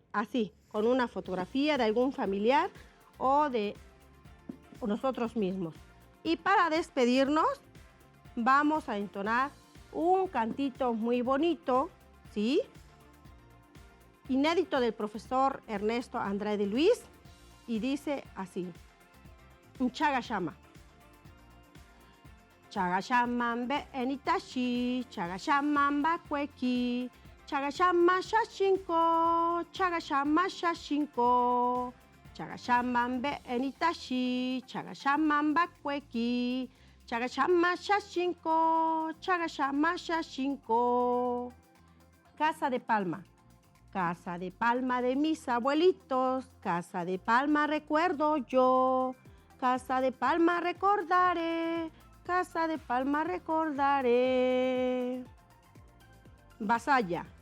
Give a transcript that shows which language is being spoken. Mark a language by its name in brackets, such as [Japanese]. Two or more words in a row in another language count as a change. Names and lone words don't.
[Spanish] Así, con una fotografía de algún familiar o de nosotros mismos. Y para despedirnos, vamos a entonar un cantito muy bonito, ¿sí? Inédito del profesor Ernesto Andrade Luis, y dice así: [Colorado] Chagashama. Chagashaman be enitashi, chagashaman bakweki, chagashama shashinko, chagashama shashinko. Chagashaman be enitashi, chagashaman bakweki, chagashama shashinko, chagashama shashinko. [Spanish] Casa de palma. Casa de palma de mis abuelitos, casa de palma recuerdo yo, casa de palma recordaré, casa de palma recordaré. Vasalla.